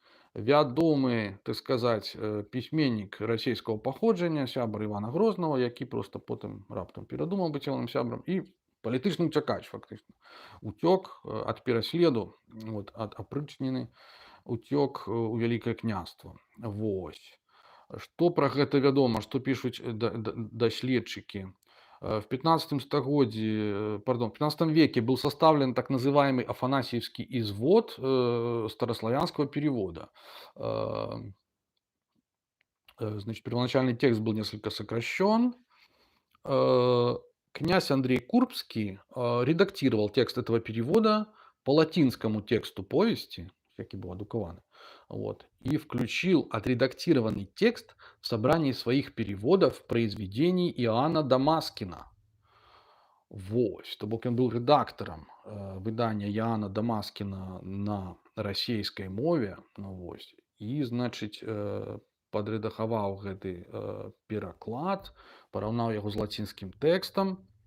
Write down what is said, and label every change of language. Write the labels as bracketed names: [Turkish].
[Belarusian] Вядомы, так сказаць, пісьменнік расійскага паходжання, сябар Івана Грознага, які проста потым раптам перадумаў быць ягоным сябрам і палітычны ўцякач фактычна. Уцёк ад пераследу, вот, ад апрычніны, уцёк у вялікае княства. Вось. Што пра гэта вядома, што пішуць даследчыкі? [Russian] В [Belarusian] 15 стагоддзі, [Russian] в 15 веке был составлен так называемый Афанасьевский извод старославянского перевода. Значит, первоначальный текст был несколько сокращен. Князь Андрей Курбский редактировал текст этого перевода по латинскому тексту повести, який был адукаваны, вот, и включил отредактированный текст в собрании своих переводов произведений Иоанна Дамаскина. [Belarusian] Вось, то бок ён быў рэдактарам выдання Яна Дамаскіна на расійскай мове, ну, вось, і, значыць, падрэдагаваў гэты пераклад, параўнаў яго з лацінскім тэкстам